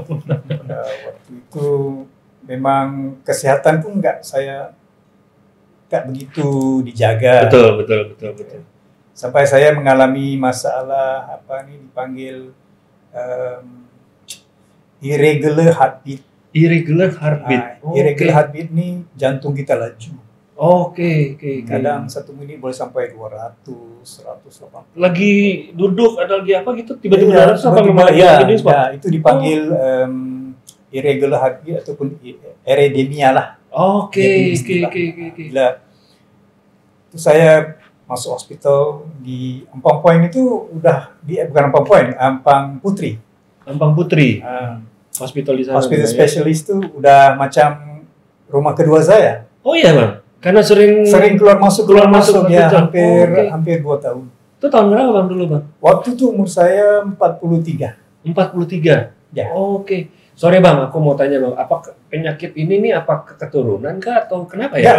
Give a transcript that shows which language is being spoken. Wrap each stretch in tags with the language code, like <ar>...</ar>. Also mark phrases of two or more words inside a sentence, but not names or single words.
<id>Waktu itu memang kesehatan pun nggak begitu dijaga. Betul.</id> <ms>Sampai saya mengalami masalah dipanggil</ms> <en>irregular heartbeat. Irregular heartbeat. Irregular heartbeat</en> <ms>ini jantung kita laju. Oke. Kadang 1 menit boleh sampai 200, 180.</ms> <id>Lagi duduk atau lagi apa gitu tiba-tiba apa memang</id> <ms>itu dipanggil</ms> <en>irregular heartbeat</en> <ms>ataupun arrhythmia lah. Oke. Gila. Itu saya masuk hospital di Ampang Point itu bukan Ampang Point, Ampang Putri. Hospital di sana. Hospital spesialis itu udah macam rumah kedua saya.</ms> <id>Oh iya bang, karena sering keluar masuk ya hampir 2 tahun. Itu tahun berapa bang dulu bang? Waktu itu umur saya 43. 43. Ya. Oke. Sorry bang, aku mau tanya bang, apa penyakit ini nih apa keturunan kah atau kenapa ya?</id>